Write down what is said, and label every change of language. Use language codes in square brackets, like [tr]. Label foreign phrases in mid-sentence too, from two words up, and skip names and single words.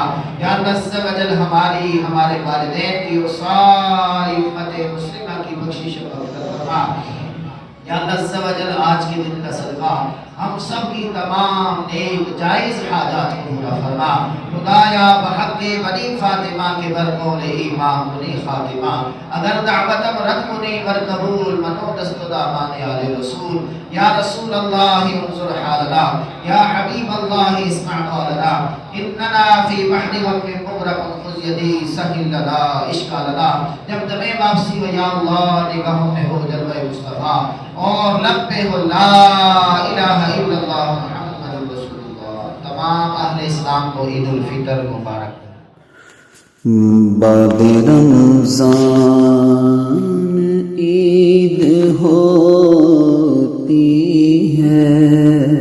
[ar] یا اللہ عز و جل [ur] ہمارے والدین کی اور ساری امت مسلمہ کی بخشش و مغفرت فرما۔ [ar] یا اللہ عز و جل [ur] آج کے دن کا صدقہ ہم سب کی تمام نیک جائز حاجات کو پورا فرما۔ [fa] خدایا بحق بنی فاطمہ کے برقول ایمان بنی فاطمہ، اگر دعوتم رد کنی ور قبول منو دست دامان آل رسول۔ [ar] یا رسول اللہ انظر حالنا، یا حبیب اللہ اسمع قولنا، اننا فی بحر غم مغرق خذ یدی سہل لنا اشکالنا۔ [ur] جب دمیں واپسی ہو یا اللہ نگاہوں میں ہو جلوہ مصطفیٰ اور لب پہ ہو [ar] لا الہ الا اللہ محمد رسول اللہ۔ [ur] تمام اہل اسلام کو عید الفطر مبارک۔ بعد رمضان عید ہوتی ہے،